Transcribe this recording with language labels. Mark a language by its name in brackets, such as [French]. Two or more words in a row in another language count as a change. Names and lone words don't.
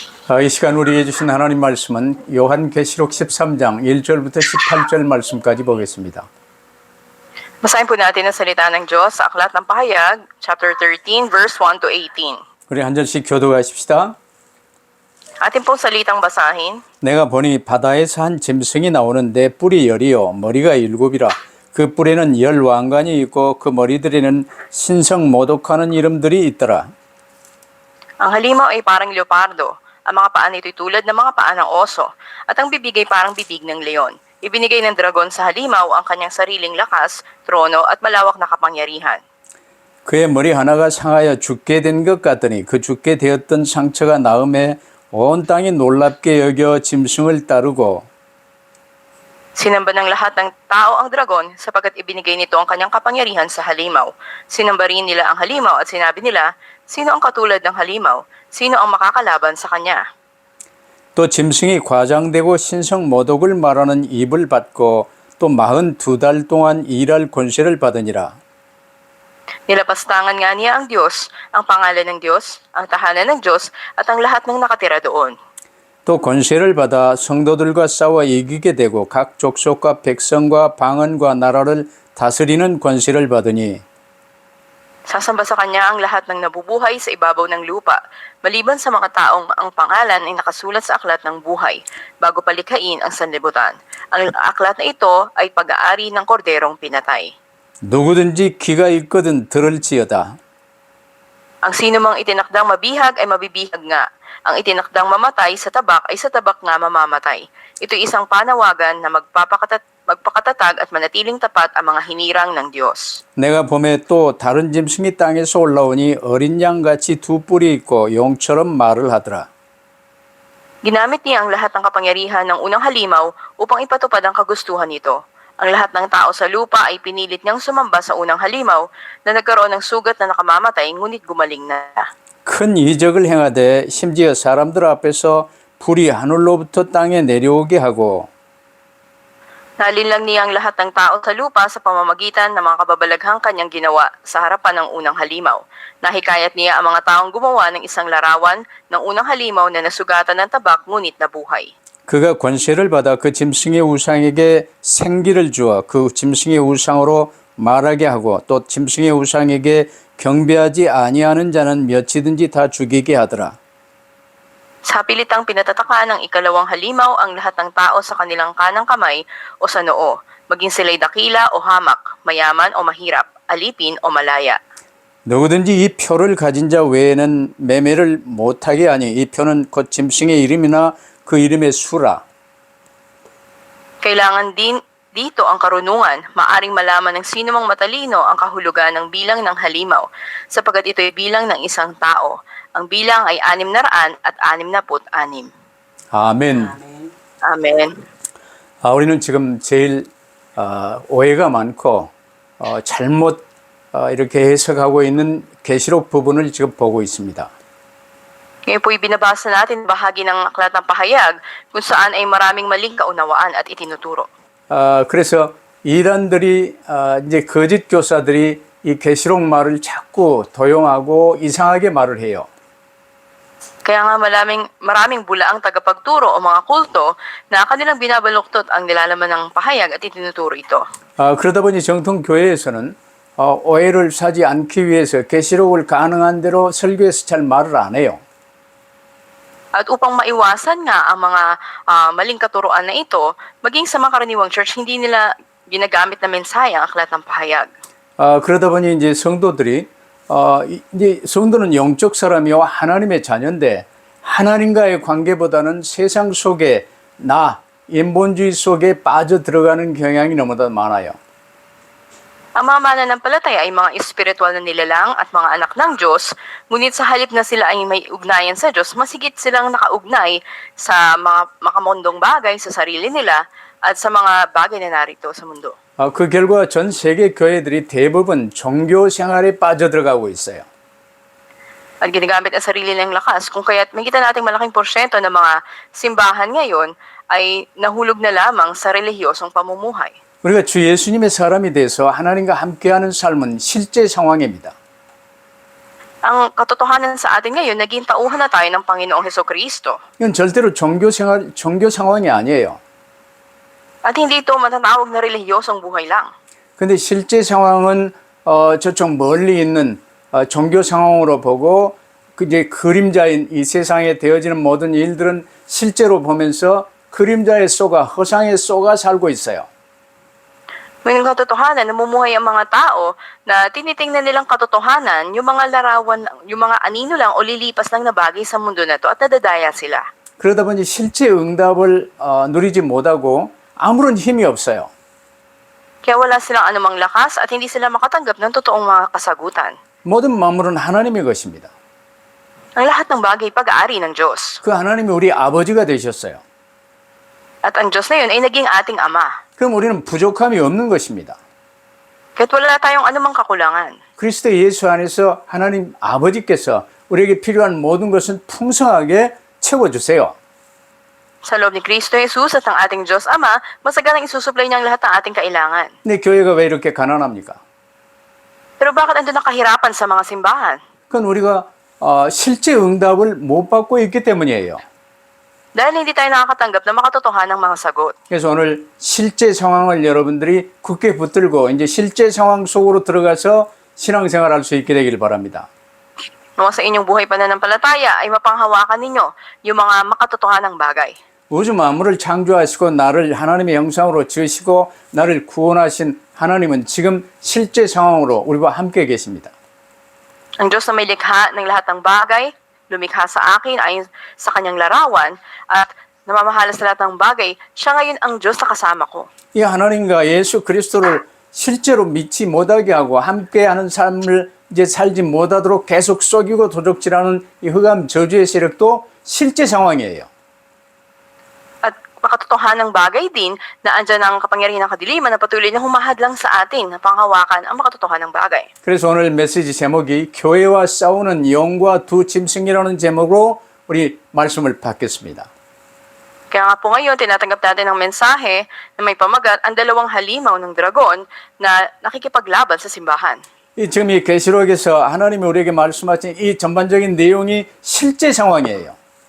[Korean] 이 시간 우리에게 주신 하나님 말씀은 요한계시록 13장 1절부터 18절 말씀까지 보겠습니다. [Filipino] Basahin po natin ang salita ng Diyos sa Aklat ng Pahayag, [English] chapter 13, verse 1 to 18. [Korean] 우리 한 절씩 교도하십시다. [Filipino] Atin pong salitang basahin. [Korean] 내가 보니 바다에서 한 짐승이 나오는데 뿔이 열이요 머리가 일곱이라. 그 뿔에는 열 왕관이 있고 그 머리들에는 신성 모독하는 이름들이 있더라. [Filipino] Ang halimaw ay parang leopardo. Ang mga paa nito'y tulad ng mga paa ng oso. At ang bibig ay parang bibig ng leon. Ibinigay ng dragon sa halimaw ang kanyang sariling lakas, trono at malawak na kapangyarihan. [Korean] 그의 머리 하나가 상하여 죽게 된 것 같더니 그 죽게 되었던 상처가 나음에 온 땅이 놀랍게 여겨 짐승을 따르고 [Filipino] Sinamba ng lahat ng tao ang dragon sapagkat ibinigay nito ang kanyang kapangyarihan sa halimaw. Sinamba rin nila ang halimaw at sinabi nila, sino ang katulad ng halimaw? Sino ang makakalaban sa kanya? [Korean] 또 짐승이 과장되고 신성 모독을 말하는 입을 받고 또 42달 동안 일할 권세를 받으니라. [Filipino] Nilapastangan nga niya ang Diyos, ang pangalan ng Diyos, ang tahanan ng Diyos, at ang lahat ng nakatira doon. [Korean] 또 권세를 받아 성도들과 싸워 이기게 되고 각 족속과 백성과 방언과 나라를 다스리는 권세를 받으니 [Filipino] Sasamba sa kanya ang lahat ng nabubuhay sa ibabaw ng lupa, maliban sa mga taong ang pangalan ay nakasulat sa aklat ng buhay, bago palikhain ang sanlibutan. Ang aklat na ito ay pag-aari ng korderong pinatay. [Korean] 누구든지 귀가 있거든 들을지어다. [Filipino] Ang sino mang itinakdang mabihag ay mabibihag nga. Ang itinakdang mamatay sa tabak ay sa tabak nga mamamatay. Ito'y isang panawagan na magpakatatag at manatiling tapat ang mga hinirang ng Diyos. [Korean] 내가 봄에 또 다른 짐승이 땅에서 올라오니 어린 양같이 두 뿔이 있고 용처럼 말을 하더라. [Filipino] Ginamit niya ang lahat ng kapangyarihan ng unang halimaw upang ipatupad ang kagustuhan nito. Ang lahat ng tao sa lupa ay pinilit niyang sumamba sa unang halimaw na nagkaroon ng sugat na nakamamatay ngunit gumaling na. [Korean] 큰 이적을 행하되 심지어 사람들 앞에서 불이 하늘로부터 땅에 내려오게 하고 [Filipino] Nalinlang niya ang lahat ng tao sa lupa sa pamamagitan ng mga kababalaghang kanyang ginawa sa harapan ng unang halimaw. Nahikayat niya ang mga taong gumawa ng isang larawan ng unang halimaw na nasugatan ng tabak ngunit nabuhay. [Korean] 그가 권세를 받아 그 짐승의 우상에게 생기를 주어 그 짐승의 우상으로 말하게 하고 또 짐승의 우상에게 경배하지 아니하는 자는 몇이든지 다 죽이게 하더라. [Filipino] Sa pilitang pinatatakan ng ikalawang halimaw ang lahat ng tao sa kanilang kanang kamay o sa noo, maging sila'y dakila o hamak, mayaman o mahirap, alipin o malaya. [Korean] 누구든지 이 표를 가진 자 외에는 매매를 못하게 하니 이 표는 곧 짐승의 이름이나 그 이름의 수라. [Filipino] Kailangan din dito ang karunungan, maaring malaman ng sino mang matalino ang kahulugan ng bilang ng halimaw, sapagkat ito ay bilang ng isang tao. Ang bilang ay 666. [Korean] 아멘. [Filipino] Amen. [Korean] 우리는 지금 제일 오해가 많고 잘못 이렇게 해석하고 있는 계시록 부분을 지금 보고 있습니다. [Filipino] Ngayon po'y binabasa natin bahagi ng aklat ng pahayag kung saan ay maraming maling kaunawaan at itinuturo. [Korean] 그래서 이단들이 이제 거짓 교사들이 이 계시록 말을 자꾸 도용하고 이상하게 말을 해요. [Filipino] Kaya nga maraming bulaang tagapagturo o mga kulto na kanilang binabaluktot ang nilalaman ng pahayag at itinuturo ito. [Korean] 그러다 보니 정통 교회에서는 오해를 사지 않기 위해서 계시록을 가능한 대로 설교에서 잘 말을 안 해요. [Filipino] At upang maiwasan nga ang mga maling katuruan na ito, maging sa mga karaniwang church, hindi nila ginagamit na mensahe ang aklat ng pahayag. [Korean] 그러다 보니 이제 성도들이 이제 성도는 영적 사람이요 하나님의 자녀인데 하나님과의 관계보다는 세상 속에 인본주의 속에 빠져 들어가는 경향이 너무나 많아요. [Filipino] Ang mga mananampalataya ay mga espiritual na nilalang at mga anak ng Diyos, ngunit sa halip na sila ay may ugnayan sa Diyos, masigit silang nakaugnay sa mga makamundong bagay sa sarili nila at sa mga bagay na narito sa mundo. [Korean] 그 결과 전 세계 교회들이 대부분 종교 생활에 빠져들어가고 있어요. [Filipino] At ginagamit ang sarili ng lakas, kung kaya't makita natin malaking porsyento ng mga simbahan ngayon ay nahulog na lamang sa relihiyosong pamumuhay. [Korean] 우리가 주 예수님의 사람이 돼서 하나님과 함께하는 삶은 실제 상황입니다. [Filipino] Ang katotohanan sa atin ngayon, naging tauhan na tayo ng Panginoong Hesukristo. [Korean] 이건 절대로 종교 상황이 아니에요. [Filipino] At hindi ito matatawag na relihiyosong buhay lang. [Korean] 근데 실제 상황은 저쪽 멀리 있는 종교 상황으로 보고 이제 그림자인 이 세상에 되어지는 모든 일들은 실제로 보면서 그림자에 쏘가 허상에 쏘가 살고 있어요. [Filipino] Ngayon katotohanan, namumuhay ang mga tao na tinitingnan nilang katotohanan, yung mga larawan, yung mga anino lang o lilipas lang na bagay sa mundo na to at nadadaya sila. [Korean] 그러다 보니 실제 응답을 누리지 못하고 아무런 힘이 없어요. [Filipino] Kaya wala silang anumang lakas at hindi sila makatanggap ng totoong mga kasagutan. [Korean] 모든 만물은 하나님의 것입니다. [Filipino] Ang lahat ng bagay pag-aari ng Diyos. [Korean] 그 하나님이 우리 아버지가 되셨어요. [Filipino] At ang Diyos na yun ay naging ating Ama. [Korean] 그럼 우리는 부족함이 없는 것입니다. [Filipino] Kaya't wala tayong anumang kakulangan. [Korean] 그리스도 예수 안에서 하나님 아버지께서 우리에게 필요한 모든 것은 풍성하게 채워주세요. [Filipino] Sa loob ni Kristo Jesus at ng ating Diyos Ama, masaganang isusupply niya ang lahat ng ating kailangan. [Korean] 근데 교회가 왜 이렇게 가난합니까? [Filipino] Pero bakit andun ang kahirapan sa mga simbahan? [Korean] 그건 우리가 실제 응답을 못 받고 있기 때문이에요. [Filipino] Dahil hindi tayo nakakatanggap ng makatotohanang mga sagot. [Korean] 그래서 오늘 실제 상황을 여러분들이 굳게 붙들고 이제 실제 상황 속으로 들어가서 신앙생활할 수 있게 되길 바랍니다. [Filipino] Nawa sa inyong buhay pananampalataya ay mapanghawakan ninyo yung mga makatotohanang bagay. [Korean] 우주 만물을 창조하시고 나를 하나님의 형상으로 지으시고 나를 구원하신 하나님은 지금 실제 상황으로 우리와 함께 계십니다. [Filipino] Ang Diyos na may likha ng lahat ng bagay, lumikha sa akin ayon sa kanyang larawan at namamahala sa lahat ng bagay, siya ngayon ang Diyos na kasama ko. [Korean] 이 하나님과 예수 그리스도를 실제로 믿지 못하게 하고 함께하는 삶을 이제 살지 못하도록 계속 속이고 도적질하는 이 흑암 저주의 세력도 실제 상황이에요. [Filipino] At makatotohanang bagay din na andyan ang kapangyarihan ng kadiliman na patuloy na humahadlang sa atin na panghawakan ang makatotohanang bagay. [Korean] 그래서 오늘 메시지 제목이 교회와 싸우는 영과 두 짐승이라는 제목으로 우리 말씀을 받겠습니다. [Filipino] Kaya nga po ngayon, tinatanggap natin ang mensahe na may pamagat ang dalawang halimaw ng dragon na nakikipaglaban sa simbahan. [Korean] 이 지금 이 계시록에서 하나님이 우리에게 말씀하신 이 전반적인 내용이 실제 상황이에요.